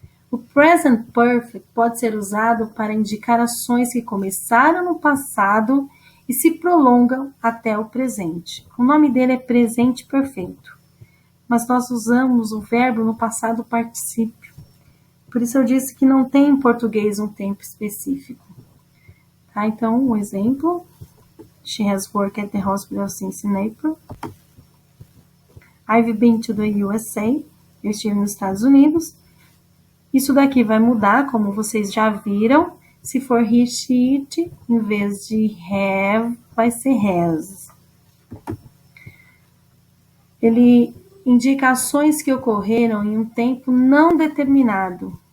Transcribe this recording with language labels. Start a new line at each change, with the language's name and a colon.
Portuguese: O present perfect pode ser usado para indicar ações que começaram no passado e se prolongam até o presente. O nome dele é presente perfeito, mas nós usamos o verbo no passado particípio. Por isso eu disse que não tem em português um tempo específico. Tá? Então, um exemplo.
English: She has worked at the hospital since April. I've been to the USA.
Portuguese: Eu estive nos Estados Unidos. Isso daqui vai mudar, como vocês já viram. Se for he, she, it, em vez de have, vai ser has. Ele indica ações que ocorreram em um tempo não determinado.